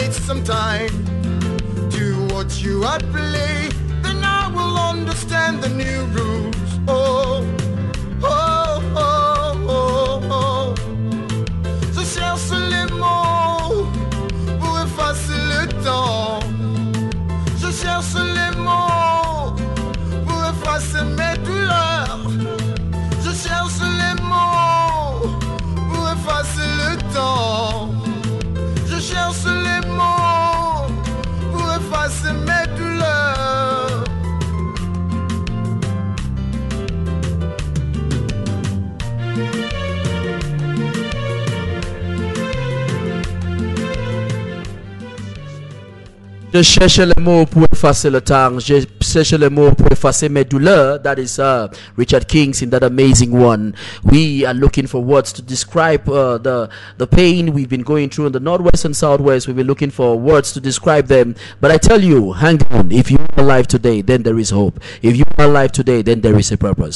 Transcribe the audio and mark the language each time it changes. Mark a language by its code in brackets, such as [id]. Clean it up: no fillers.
[en] Some time to watch you at play, then I will understand the new rules. Oh, oh, oh, oh, oh. [fr] Je cherche les mots pour effacer le temps. Je cherche les mots pour effacer mes douleurs. Je cherche les mots pour effacer le temps. Je cherche les mots pour effacer mes douleurs. Je cherche les mots pour effacer le temps. Je cherche les mots pour effacer mes douleurs. [en] That is Richard King's in that amazing one. We are looking for words to describe the pain we've been going through in the Northwest and Southwest. We've been looking for words to describe them. But I tell you, hang on. If you are alive today, then there is hope. If you are alive today, then there is a purpose.